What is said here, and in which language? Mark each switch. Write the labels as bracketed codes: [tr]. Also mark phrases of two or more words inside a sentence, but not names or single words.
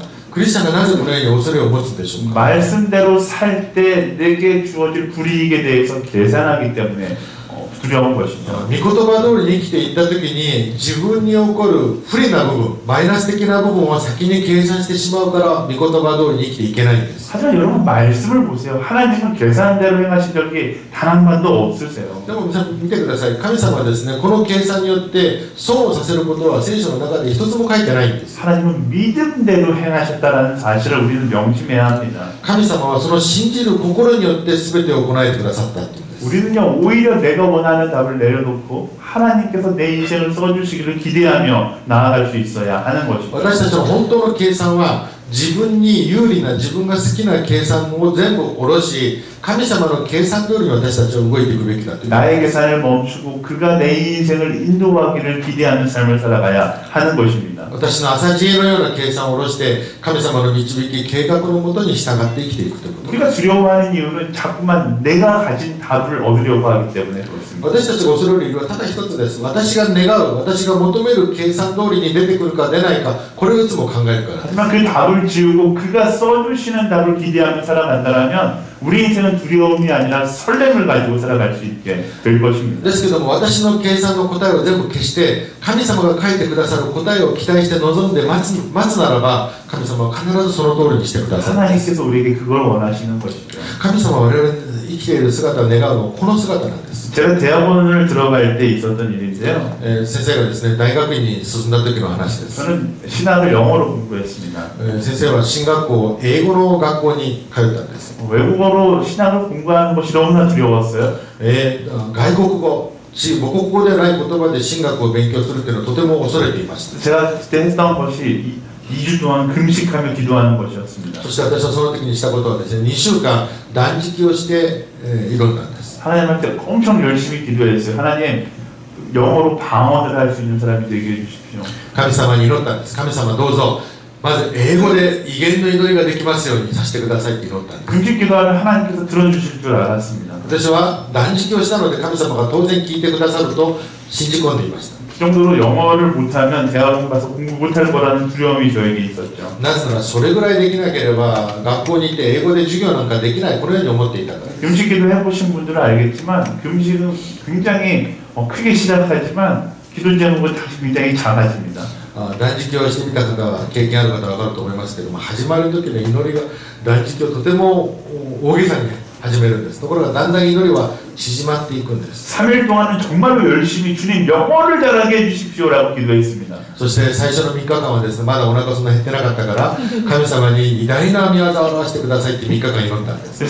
[ja] クリスチャンがなぜこのように恐れを持つんでしょうか。 [ko] 말씀대로 살 때 내게 주어질 불이익에 대해서 계산하기 때문에 두려운 것이죠. [ja] 御言葉通りに生きていった時に自分に起こる不利な部分マイナス的な部分は先に計算してしまうから御言葉通りに生きていけないんです。 [ko] 하지만 여러분 말씀을 보세요. 하나님은 계산대로 행하신 적이 단 한 번도 없으세요. [ja] でも皆さん見てください。神様はですねこの計算によって損をさせることは聖書の中で一つも書いてないんです。 [ko] 하나님은 믿음대로 행하셨다는 사실을 우리는 명심해야 합니다. [ja] 神様はその信じる心によって全てを行えてくださったっていうんです。 [ko] 우리는요 오히려 내가 원하는 답을 내려놓고 하나님께서 내 인생을 써주시기를 기대하며 나아갈 수 있어야 하는 것입니다. [ja] 私たちの本当の計算は自分に有利な自分が好きな計算を全部下ろし神様の計算通りに私たちは動いていくべきだという。 [ko] 나의 계산을 멈추고 그가 내 인생을 인도하기를 기대하는 삶을 살아가야 하는 것입니다. [ja] 私の朝知恵のような計算を下ろして神様の導き計画のもとに従って生きていくということ。 [ko] 우리가 두려워하는 이유는 자꾸만 내가 가진 답을 얻으려고 하기 때문에 그렇습니다. [ja] 私たちが恐れる理由はただ一つです。私が願う私が求める計算通りに出てくるか出ないかこれをいつも考えるから。 [ko] 하지만 그 답을 지우고 그가 써주시는 답을 기대하며 살아간다면 우리 인생은 두려움이 아니라 설렘을 가지고 살아갈 수 있게 될 것입니다. [ja] ですけども私の計算の答えを全部消して神様が書いてくださる答えを期待して望んで待つならば神様は必ずその通りにしてくださる。 [ko] 하나님께서 우리에게 그걸 원하시는 것이죠. [ja] 神様は我々生きている姿を願うのはこの姿なんです。 [ko] 제가 대학원을 들어갈 때 있었던 일인데요. [ja] 先生がですね大学院に進んだ時の話です。 [ko] 저는 신학을 영어로 공부했습니다. [ja] 先生は進学校英語の学校に通ったんです。 [ko] 외국어로 신학을 공부하는 것이 너무나 두려웠어요. [ja] 外国語母国語ではない言葉で神学を勉強するというのはとても恐れていました。 [ko] 제가 그때 했던 것이 2주 동안 금식하며 기도하는 것이었습니다. [ja] そして私はその時にしたことはですね2週間断食をして挑んだんです。 [ko] 하나님한테 엄청 열심히 기도했어요. 하나님 영어로 방언을 할 수 있는 사람이 되게 해주십시오. [ja] 神様に祈ったんです。神様どうぞまず英語で威厳の祈りができますようにさせてくださいって祈ったんです。 [ko] 금식 기도하면 하나님께서 들어주실 줄 알았습니다. [ja] 私は断食をしたので神様が当然聞いてくださると信じ込んでいました。 [ko] 그 정도로 영어를 못하면 대학원 가서 공부 못할 거라는 두려움이 저에게 있었죠. [ja] なぜならそれぐらいできなければ学校に行って英語で授業なんかできないこのように思っていたから。 [ko] 금식 기도 해보신 분들은 알겠지만 금식은 굉장히 크게 시작하지만 기도 제목은 다시 굉장히 작아집니다. [ja] 断食をしてみた方は経験ある方は分かると思いますけども始まる時の祈りが断食をとても大げさに始めるんです。ところがだんだん祈りは縮まっていくんです。 [ko] 3일 동안은 정말로 열심히 주님 영어를 잘하게 해주십시오라고 기도했습니다. [ja] そして最初の3日間はですねまだお腹そんな減ってなかったから神様に偉大な御業を表してくださいって3日間祈ったんです。